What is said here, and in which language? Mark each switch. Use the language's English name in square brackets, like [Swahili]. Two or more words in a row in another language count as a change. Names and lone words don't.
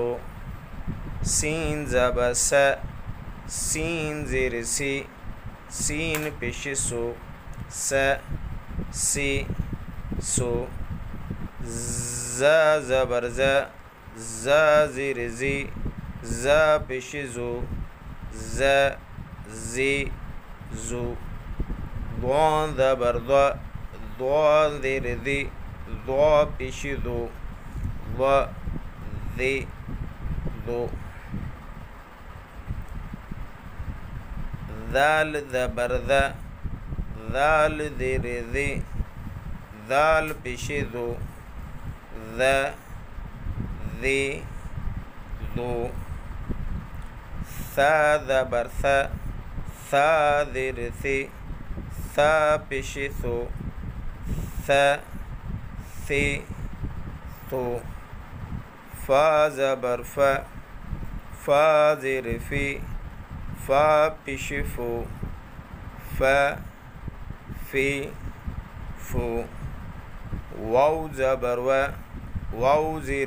[Urdu] سین زبر س، سین زیر سی، سین پیش سو، س سی سو۔ ز زبر ز، ز زیر زی، ز پیش زو، ز زی زو۔ ضاد زبر ض، ضاد زیر ذی، ضا پیش ذو، ض ذی ذو۔ ذال زبر ذ، ذال زیر ذی، ذال پیش ذو، ذ ذی ذو، ثا زبر ثا، ثا زیر ثی، ثا پیش ثو، ث ثی ثو، فا زبر فا، فا زیر فی، فا پیش فو، ف فی فو، واو زبر و، واو زیر